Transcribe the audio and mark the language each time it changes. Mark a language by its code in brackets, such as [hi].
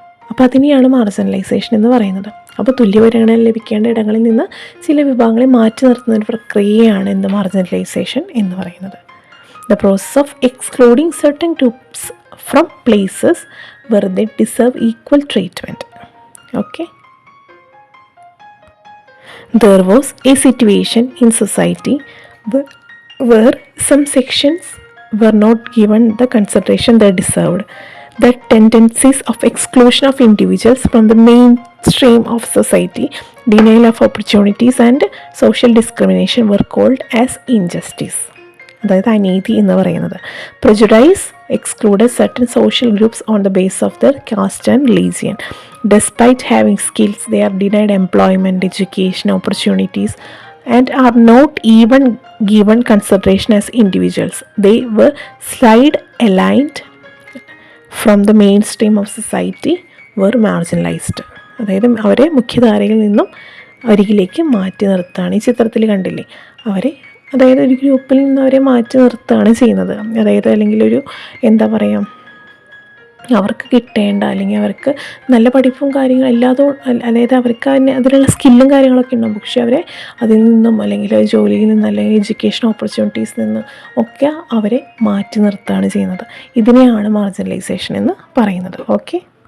[ml] അപ്പോൾ അതിനെയാണ് മാർജിനലൈസേഷൻ എന്ന് പറയുന്നത്. അപ്പോൾ തുല്യപരിഗണന ലഭിക്കേണ്ട ഇടങ്ങളിൽ നിന്ന് ചില വിഭാഗങ്ങളെ മാറ്റി നിർത്തുന്ന ഒരു പ്രക്രിയയാണ് എന്ത് മാർജിനലൈസേഷൻ എന്ന് പറയുന്നത്. [en] The process of excluding certain groups from places where they deserve equal treatment. Okay, there was a situation in society where some sections were not given the consideration they deserved. The tendencies of exclusion of individuals from the mainstream of society, denial of opportunities and social discrimination were called as injustice. [ml] അതായത് അനീതി എന്ന് പറയുന്നത്. [en] Prejudice excluded certain social groups on the basis of their caste and religion. Despite having skills, they are denied employment, education opportunities and are not even given consideration as individuals. They were aligned from the mainstream of society, were marginalized. [ml] അതായത് അവരെ മുഖ്യധാരയിൽ നിന്നും അരികിലേക്ക് മാറ്റി നിർത്തുകയാണ്. ഈ ചിത്രത്തിൽ കണ്ടില്ലേ, അതായത് ഒരു ഗ്രൂപ്പിൽ നിന്ന് അവരെ മാറ്റി നിർത്തുകയാണ് ചെയ്യുന്നത്. അതായത് അല്ലെങ്കിൽ ഒരു എന്താ പറയുക, അവർക്ക് കിട്ടേണ്ട അല്ലെങ്കിൽ അവർക്ക് നല്ല പഠിപ്പും കാര്യങ്ങളും അതായത് അവർക്ക് അതിലുള്ള സ്കില്ലും കാര്യങ്ങളൊക്കെ ഉണ്ടാകും, പക്ഷെ അവരെ അതിൽ നിന്നും അല്ലെങ്കിൽ ജോലിയിൽ നിന്നും അല്ലെങ്കിൽ എഡ്യൂക്കേഷൻ ഓപ്പർച്യൂണിറ്റീസിൽ നിന്നും ഒക്കെ അവരെ മാറ്റി നിർത്തുകയാണ് ചെയ്യുന്നത്. ഇതിനെയാണ് മാർജിനലൈസേഷൻ എന്ന് പറയുന്നത്. ഓക്കെ,